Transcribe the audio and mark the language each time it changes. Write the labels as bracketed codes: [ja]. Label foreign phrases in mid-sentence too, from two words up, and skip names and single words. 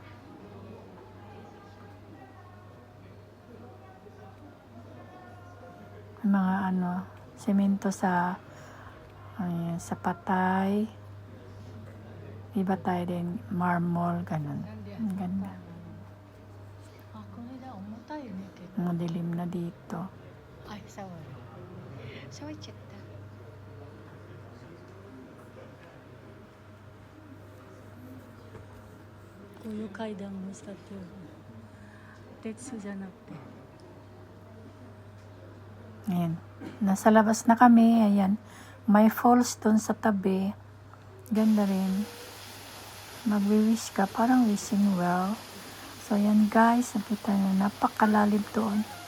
[tl] Mga ano, semento sa ayan, sa patay. Iba tayo din, marmol, ganun. Ang ganda. Madilim na dito. Ay, sawa. Sawa check ta. [ja] こういう階段も使ってる。鉄じゃなくて。 [tl] Ayan. Nasa labas na kami. Ayan. May falls dun sa tabi. Ganda rin. Magwi-wish ka. Parang [en] wishing well. [tl] So, ayan guys. Nakita nyo. Napakalalim doon.